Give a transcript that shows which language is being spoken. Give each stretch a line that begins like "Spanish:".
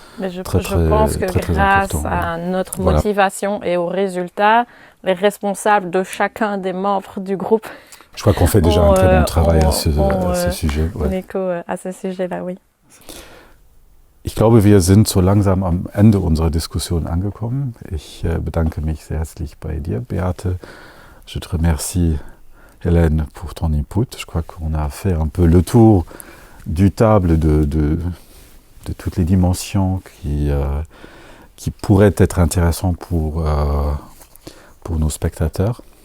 French: je pense que grâce à notre motivation et aux résultats, les responsables de chacun des membres du groupe... Je crois qu'on fait déjà un très bon travail à ce sujet. Écho à ce sujet-là, oui.
German: Ich glaube, wir sind so langsam am Ende unserer Diskussion angekommen. Ich bedanke mich sehr herzlich bei dir, Beate.
French: Je te remercie, Hélène, pour ton input. Je crois qu'on a fait un peu le tour du table de toutes les dimensions qui pourraient être intéressantes pour nos spectateurs.